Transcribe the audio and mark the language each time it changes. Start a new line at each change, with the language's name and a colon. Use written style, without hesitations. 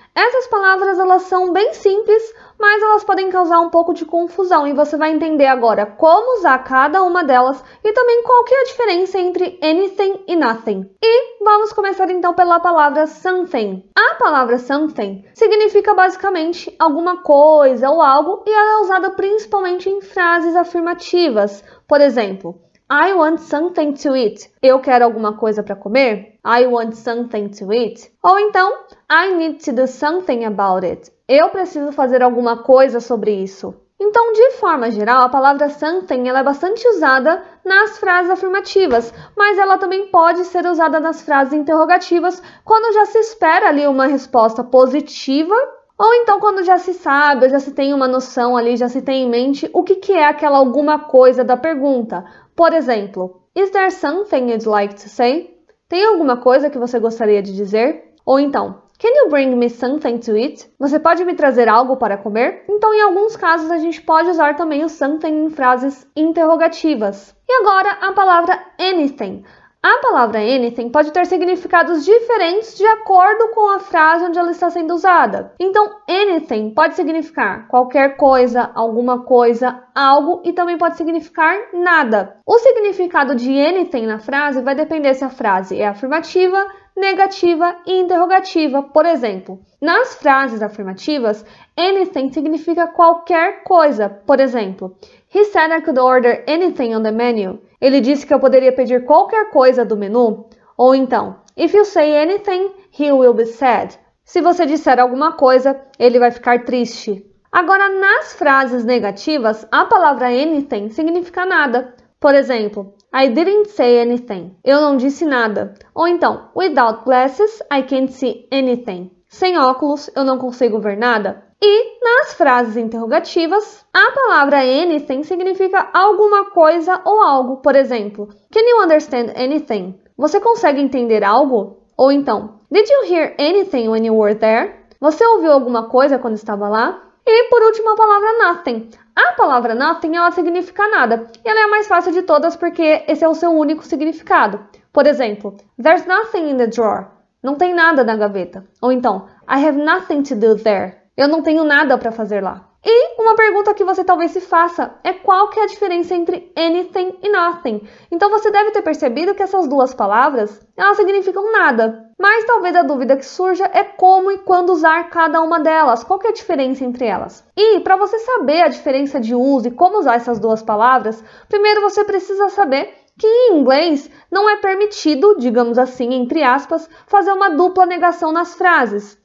Portuguese: Essas palavras elas são bem simples, mas elas podem causar um pouco de confusão e você vai entender agora como usar cada uma delas e também qual que é a diferença entre anything e nothing. E vamos começar então pela palavra something. A palavra something significa basicamente alguma coisa ou algo e ela é usada principalmente em frases afirmativas. Por exemplo,
English: I want something to eat.
Portuguese: Eu quero alguma coisa para comer.
English: I want something to eat.
Portuguese: Ou então,
English: I need to do something about it.
Portuguese: Eu preciso fazer alguma coisa sobre isso. Então, de forma geral, a palavra something ela é bastante usada nas frases afirmativas, mas ela também pode ser usada nas frases interrogativas quando já se espera ali uma resposta positiva, ou então quando já se sabe, ou já se tem uma noção ali, já se tem em mente o que é aquela alguma coisa da pergunta. Por exemplo,
English: is there something you'd like to say?
Portuguese: Tem alguma coisa que você gostaria de dizer? Ou então,
English: can you bring me something to eat?
Portuguese: Você pode me trazer algo para comer? Então, em alguns casos, a gente pode usar também o something em frases interrogativas. E agora, a palavra anything. A palavra anything pode ter significados diferentes de acordo com a frase onde ela está sendo usada. Então, anything pode significar qualquer coisa, alguma coisa, algo e também pode significar nada. O significado de anything na frase vai depender se a frase é afirmativa, negativa e interrogativa. Por exemplo, nas frases afirmativas, anything significa qualquer coisa. Por exemplo,
English: he said I could order anything on the menu.
Portuguese: Ele disse que eu poderia pedir qualquer coisa do menu. Ou então,
English: if you say anything, he will be sad.
Portuguese: Se você disser alguma coisa, ele vai ficar triste. Agora, nas frases negativas, a palavra anything significa nada. Por exemplo,
English: I didn't say anything.
Portuguese: Eu não disse nada. Ou então,
English: without glasses, I can't see anything.
Portuguese: Sem óculos, eu não consigo ver nada. E nas frases interrogativas, a palavra anything significa alguma coisa ou algo. Por exemplo,
English: can you understand anything?
Portuguese: Você consegue entender algo? Ou então,
English: did you hear anything when you were there?
Portuguese: Você ouviu alguma coisa quando estava lá? E por último, a palavra nothing. A palavra nothing, ela significa nada. E ela é a mais fácil de todas porque esse é o seu único significado. Por exemplo,
English: there's nothing in the drawer.
Portuguese: Não tem nada na gaveta. Ou então,
English: I have nothing to do there.
Portuguese: Eu não tenho nada para fazer lá. E uma pergunta que você talvez se faça é qual que é a diferença entre anything e nothing. Então você deve ter percebido que essas duas palavras, elas significam nada. Mas talvez a dúvida que surja é como e quando usar cada uma delas. Qual que é a diferença entre elas? E para você saber a diferença de uso e como usar essas duas palavras, primeiro você precisa saber que em inglês não é permitido, digamos assim, entre aspas, fazer uma dupla negação nas frases.